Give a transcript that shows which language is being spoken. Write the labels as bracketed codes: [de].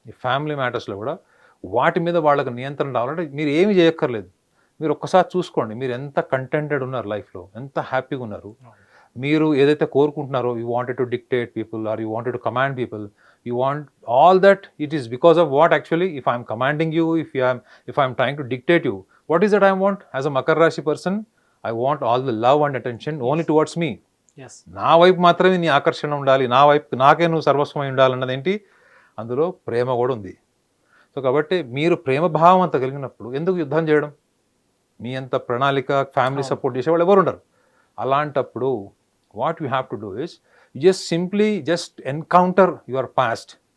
[te] ఈ ఫ్యామిలీ మ్యాటర్స్లో కూడా వాటి మీద వాళ్ళకి నియంత్రణ రావాలంటే మీరు ఏమి చేయక్కర్లేదు. మీరు ఒక్కసారి చూసుకోండి, మీరు ఎంత కంటెంటెడ్ ఉన్నారు లైఫ్లో, ఎంత హ్యాపీగా ఉన్నారు. మీరు ఏదైతే కోరుకుంటున్నారో, [en] You wanted to dictate people or you wanted to command people, you want all that, it is because of what actually? If I am commanding you, if I am trying to dictate you, what is that I want as a Makar Rashi person? I want all the love and attention only towards me. Yes. [te] నా వైపు మాత్రమే నీ ఆకర్షణ ఉండాలి, నా వైపు నాకే నువ్వు సర్వస్వమై ఉండాలన్నది ఏంటి, అందులో ప్రేమ కూడా ఉంది. సో కాబట్టి మీరు ప్రేమ భావం అంత కలిగినప్పుడు ఎందుకు యుద్ధం చేయడం? మీ అంత ప్రణాళిక, ఫ్యామిలీ సపోర్ట్ చేసేవాళ్ళు ఎవరు ఉండరు. [en] అలాంటప్పుడు what you have to do is you just simply encounter your past.